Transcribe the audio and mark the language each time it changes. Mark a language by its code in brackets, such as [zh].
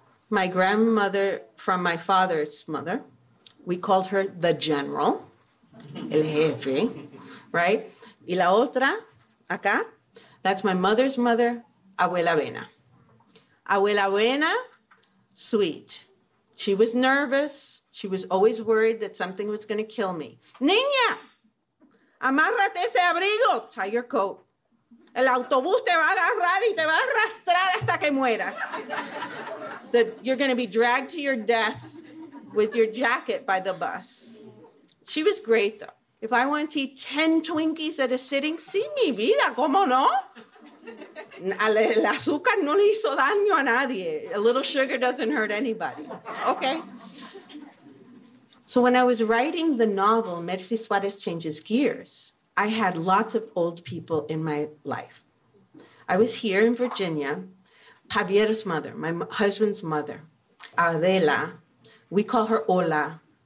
[en] My grandmother from my father's mother, we called her the general, [es] el jefe, [en] right? [es] Y la otra, acá, [en] that's my mother's mother, Abuela Vena. Abuela Vena, sweet. She was nervous. She was always worried that something was going to kill me. [es] Niña! Amárrate ese abrigo, [en] tie your coat. [es] El autobús te va a agarrar y te va a arrastrar hasta que mueras. [en] That you're going to be dragged to your death with your jacket by the bus. She was great, though. If I wanted to eat 10 Twinkies at a sitting, [es] sí, mi vida, ¿cómo no? El azúcar no le hizo daño a nadie. [en] A little sugar doesn't hurt anybody. Okay. So when I was writing the novel, Mercy Suarez Changes Gears, I had lots of old people in my life. I was here in Virginia. Javier's mother, my husband's mother, Adela, we call her Ola.